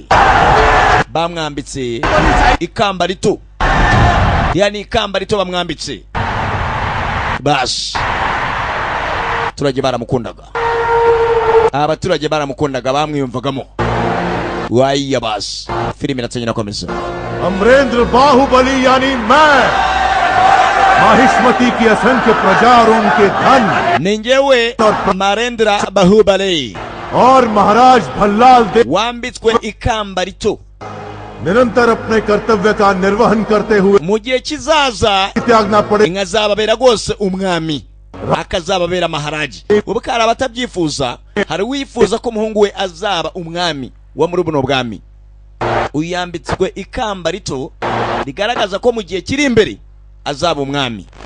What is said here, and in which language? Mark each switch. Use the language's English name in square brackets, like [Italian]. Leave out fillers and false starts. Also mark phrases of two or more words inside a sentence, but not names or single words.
[Kinyarwanda] Bamwambitse ikamba rito, yani ikamba rito bamwambitse. Basi turage baramukundaga, abaturage baramukundaga, bamwiyumvagamo. Waiya basi filime iratangira komeza. [Hindi] अमरेंद्र बाहुबली यानी मैं, माहिष्मती की असंख्य प्रजा और उनके धन, [Kinyarwanda] ningewe Marendra Bahubali [Hindi] और महाराज भल्लाल देव [Kinyarwanda] wambitswe ikamba rito, [Hindi] निरंतर अपने कर्तव्य का निर्वहन करते हुए [Kinyarwanda] mu gihe kizaza [Hindi] त्यागना पड़े। [Kinyarwanda] ingazababera rwose umwami, akazababera maharaji. Ubuka hari abatabyifuza, hari wifuza ko umuhungu we azaba umwami wa muri buno bwami. Uyambitswe ikamba rito rigaragaza ko mu gihe kiri imbere azaba umwami.